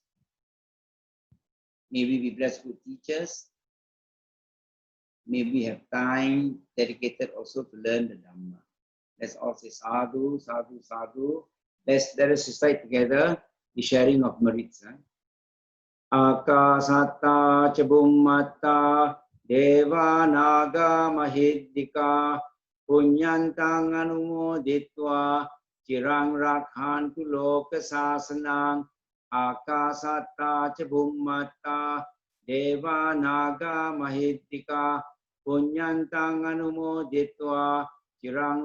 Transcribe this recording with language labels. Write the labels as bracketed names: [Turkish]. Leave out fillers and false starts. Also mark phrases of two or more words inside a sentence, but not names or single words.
[English] May we be blessed with teachers. May we have time dedicated also to learn the Dhamma. Let's all say [Pali] sadhu, sadhu, sadhu. [English] Let us recite together the sharing of merits. [Pali] Akasatta ca bummatta deva naga mahiddika punyantang anumoditva cirang rakhantu loka sasanang akasatta ca bummatta deva naga mahiddika punyantang anumoditva cirang